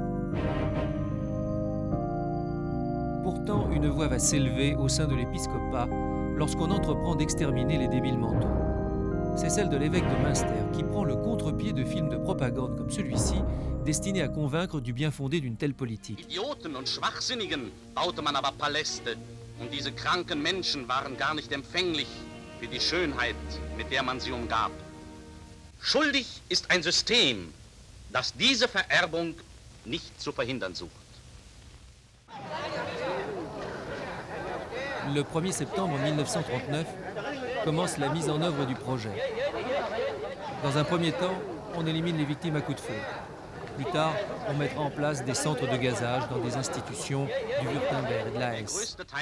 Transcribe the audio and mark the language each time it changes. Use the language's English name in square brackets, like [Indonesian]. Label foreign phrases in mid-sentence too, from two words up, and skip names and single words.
[French] Pourtant, une voix va s'élever au sein de l'épiscopat lorsqu'on entreprend d'exterminer les débiles mentaux. C'est celle de l'évêque de Münster qui prend le contre-pied de films de propagande comme celui-ci, destinés à convaincre du bien fondé d'une telle politique. [German] Idioten und Schwachsinnigen baute man aber Paläste, und diese kranken Menschen waren gar nicht empfänglich wie die Schönheit, mit der man sie umgab. Schuldig ist ein System, das diese Vererbung nicht zu verhindern sucht. [French] Le 1er septembre 1939 commence la mise en œuvre du projet. Dans un premier temps, on élimine les victimes à coups de feu. Plus tard, on mettra en place des centres de gazage dans des institutions du Württemberg et de la Hesse.